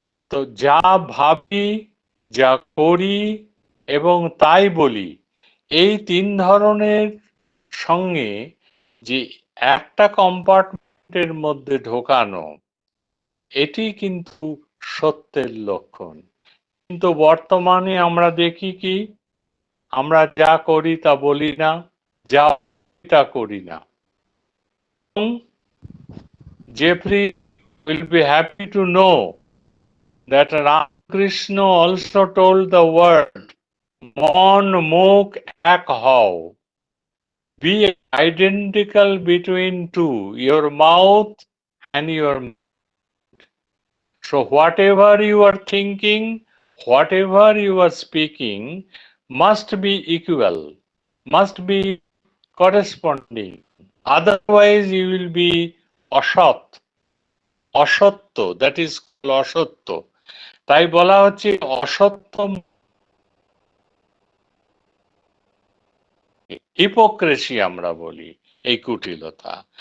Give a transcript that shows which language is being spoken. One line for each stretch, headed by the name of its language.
Bangla: তো যা ভাবি, যা করি এবং তাই বলি, এই তিন ধরনের সঙ্গে যে একটা কম্পার্টমেন্টের মধ্যে ঢোকানো, এটি কিন্তু সত্যের লক্ষণ। কিন্তু বর্তমানে আমরা দেখি কি, আমরা যা করি তা বলি না, যা তা করি না।
English: Jeffrey will be happy to know that Ramakrishna also told the word
Bangla: Mon Mok Ek Hao.
English: Be identical between two, your mouth and your mind. So whatever you are thinking, whatever you are speaking must be equal, must be corresponding. Otherwise you will be অসৎ, অসত্য, that is অসত্য।
Bangla: তাই বলা হচ্ছে অসত্য hypocrisy আমরা বলি, এই কুটিলতা।